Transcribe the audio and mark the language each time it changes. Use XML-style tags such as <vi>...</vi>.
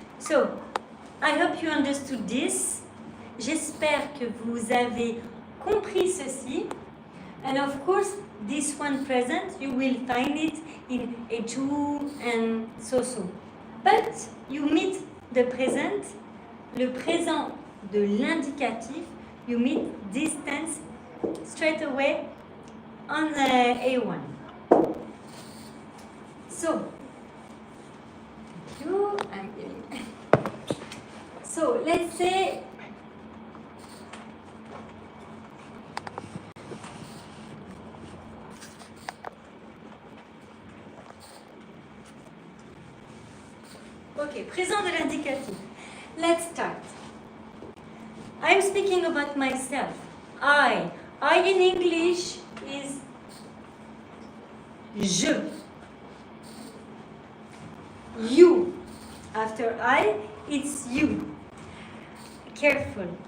<en>So, I hope you understood this.</en> <fr>J'espère que vous avez compris ceci.</fr> <en>And of course, this one present, you will find it in A2 and so. But you meet the present,</en> <fr>le présent de l'indicatif,</fr> <en>you meet this tense straight away on A1. So, thank you. I'm giving. So, let's say okay,</en> <fr>présent de l'indicatif.</fr> <en>Let's start. I'm speaking about myself. I in English is je. You. After I, it's you. Careful.</en>